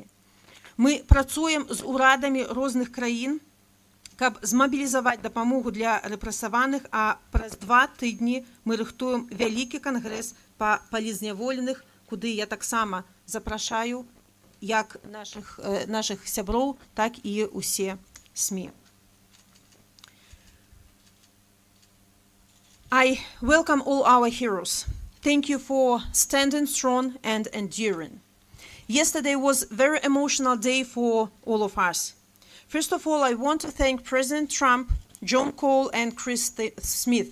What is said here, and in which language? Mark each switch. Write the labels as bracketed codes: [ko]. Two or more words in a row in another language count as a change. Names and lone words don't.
[be] Мы працуем з урадамі розных краін, каб змабілізаваць дапамогу для рэпрэсаваных, а праз 2 тыдні мы рыхтуем вялікі кангрэс па палізняволеных, куды я таксама запрашаю як нашых сяброў, так і усе СМІ. [en] I welcome all our heroes. Thank you for standing strong and enduring. Yesterday was a very emotional day for all of us. First of all, I want to thank President Trump, John Cole, and Chris Smith.